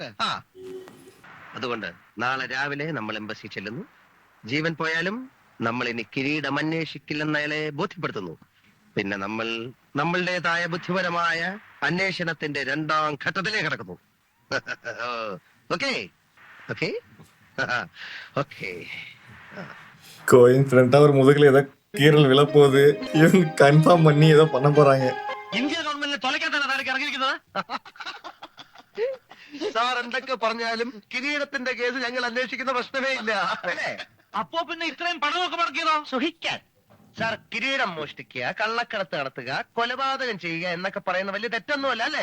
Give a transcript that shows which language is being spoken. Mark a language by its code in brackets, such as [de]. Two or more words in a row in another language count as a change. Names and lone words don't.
[ml] അതുകൊണ്ട് നാളെ രാവിലെ നമ്മൾ എംബസി ചെല്ലുന്നു. ജീവൻ പോയാലും നമ്മൾ ഇനി കിരീടം അന്വേഷിക്കില്ലെന്ന് അയാളെ ബോധ്യപ്പെടുത്തുന്നു. പിന്നെ നമ്മൾ നമ്മളുടേതായ ബുദ്ധിപരമായ അന്വേഷണത്തിന്റെ 2ാം ഘട്ടത്തിലേക്ക് കടക്കുന്നു. ഓക്കേ. [ta] கோயின்சிடென்ட்டா ஒரு முதுகுல ஏதோ கீறல் விழப்போகுது. இவங்க கன்ஃபார்ம் பண்ணி ஏதோ பண்ண போறாங்க. [ml] ഇന്ത്യ ഗവൺമെന്റിനെ തൊലയ്ക്കാൻ തന്നെ താരക്ക് ഇറങ്ങിയിരിക്കുന്നത്. സാർ എന്തൊക്കെ പറഞ്ഞാലും കിരീടത്തിന്റെ കേസ് ഞങ്ങൾ അന്വേഷിക്കുന്ന പ്രശ്നമേ ഇല്ല. അപ്പോ പിന്നെ ഇത്രയും പണമൊക്കെ മുടക്കിയതോ? സുഹിക്കാൻ. സാർ, കിരീടം മോഷ്ടിക്കുക, കള്ളക്കടത്ത് നടത്തുക, കൊലപാതകം ചെയ്യുക എന്നൊക്കെ പറയുന്ന വലിയ തെറ്റൊന്നുമല്ല അല്ലേ?